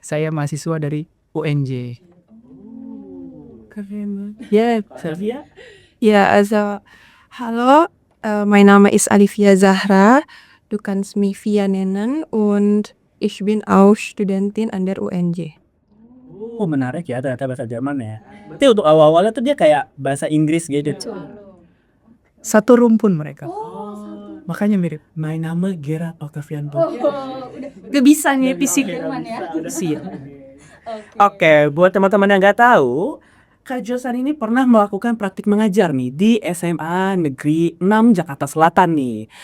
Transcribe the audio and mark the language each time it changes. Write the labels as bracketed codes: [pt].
[id] Saya mahasiswa dari UNJ. Ya, Selvia. [de] Ja, also hallo, mein Name ist Alivia Zahra, du kannst mich Via nennen und ich bin auch Studentin an der UNJ. [id] Oh menarik ya ternyata bahasa Jerman ya. Berarti untuk awal-awalnya tuh dia kayak bahasa Inggris gitu. Satu rumpun mereka. Makanya mirip. [en] My name Gerard Octavian Pati. [id] Gak bisa nih fisik Jerman ya. Siap. Oke, buat teman-teman yang nggak tahu, Kak Josan ini pernah melakukan praktik mengajar nih di SMA Negeri 6 Jakarta Selatan nih.